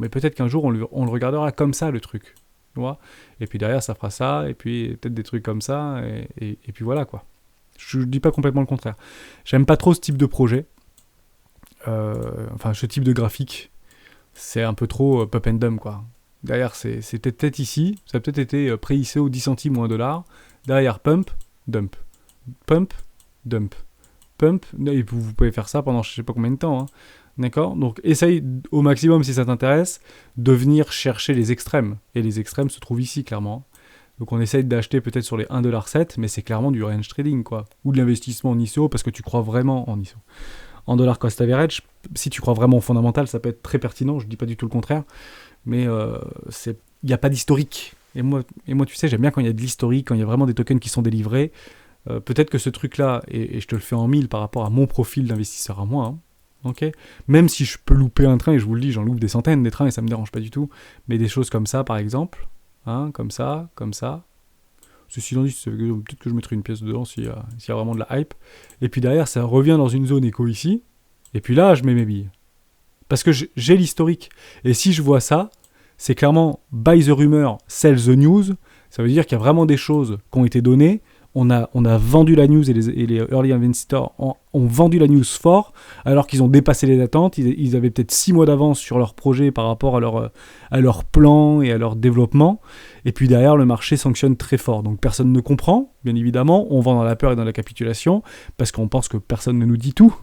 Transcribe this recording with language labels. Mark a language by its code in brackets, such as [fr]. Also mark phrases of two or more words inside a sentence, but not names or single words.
[fr] Mais peut-être qu'un jour, on le regardera comme ça, le truc. Tu vois ? Et puis derrière, ça fera ça, et puis peut-être des trucs comme ça, et puis voilà, quoi. Je ne dis pas complètement le contraire. J'aime pas trop ce type de projet. Ce type de graphique. C'est un peu trop [en] pump and dump, [fr] quoi. Derrière, c'était peut-être ici. Ça a peut-être été pré-ICO au 10 centimes ou 1 dollar. Derrière, [en] pump, dump. Pump, dump. Pump. [fr] Et vous pouvez faire ça pendant je ne sais pas combien de temps. D'accord ? Donc, essaye au maximum, si ça t'intéresse, de venir chercher les extrêmes. Et les extrêmes se trouvent ici, clairement. Donc on essaye d'acheter peut-être sur les 1,7$, mais c'est clairement du [en] range trading, [fr] quoi. Ou de l'investissement en ISO, parce que tu crois vraiment en ISO. En [en] dollar cost average, [fr] si tu crois vraiment au fondamental, ça peut être très pertinent, je ne dis pas du tout le contraire, mais il n'y a pas d'historique. Et moi, tu sais, j'aime bien quand il y a de l'historique, quand il y a vraiment des tokens qui sont délivrés. Peut-être que ce truc-là, et je te le fais en 1000 par rapport à mon profil d'investisseur à moi, okay, même si je peux louper un train, et je vous le dis, j'en loupe des centaines des trains, et ça ne me dérange pas du tout, mais des choses comme ça, par exemple... comme ça. Ceci étant dit, peut-être que je mettrai une pièce dedans s'il y a vraiment de la hype. Et puis derrière, ça revient dans une zone éco ici. Et puis là, je mets mes billes. Parce que j'ai l'historique. Et si je vois ça, c'est clairement [en] buy the rumor, sell the news. [fr] Ça veut dire qu'il y a vraiment des choses qui ont été données. On a vendu la news et les [en] early investors [fr] ont vendu la news fort alors qu'ils ont dépassé les attentes. Ils avaient peut-être 6 mois d'avance sur leur projet par rapport à leur plan et à leur développement. Et puis derrière, le marché sanctionne très fort. Donc personne ne comprend, bien évidemment. On vend dans la peur et dans la capitulation parce qu'on pense que personne ne nous dit tout.